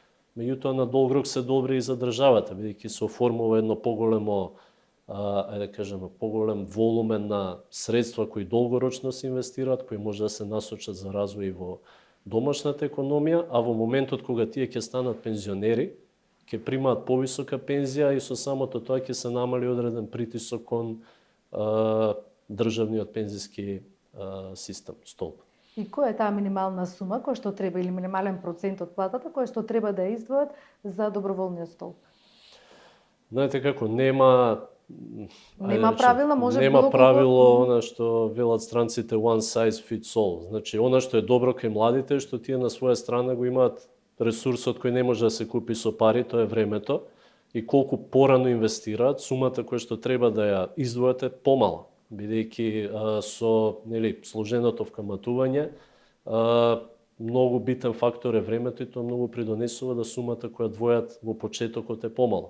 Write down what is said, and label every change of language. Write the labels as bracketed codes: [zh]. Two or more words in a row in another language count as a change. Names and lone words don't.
[mk] на долг рок се добри и за државата, бидејќи се оформува едно поголемо ајде да кажеме, поголем волумен на средства кои долгорочно се инвестираат, кои може да се насочат за развој во домашната економија, а во моментот кога тие ќе станат пензионери, ќе примаат повисока пензија и со самото тоа ќе се намали одреден притисок кон државниот пензиски систем, столб. И која е таа минимална сума која што треба или минимален процент од платата која што треба да ја издвојат за доброволниот столб? Знаете како, нема правила, може нема било правило она што велат странците [en] one size fits all. [mk] Значи, она што е добро кај младите е што тие на своја страна го имаат ресурсот кој не може да се купи со пари, тоа е времето, и колку порано инвестираат, сумата која што треба да ја издвојат е помала, бидејќи со сложеното вкаматување многу битен фактор е времето и тоа многу придонесува да сумата која двојат во почетокот е помала.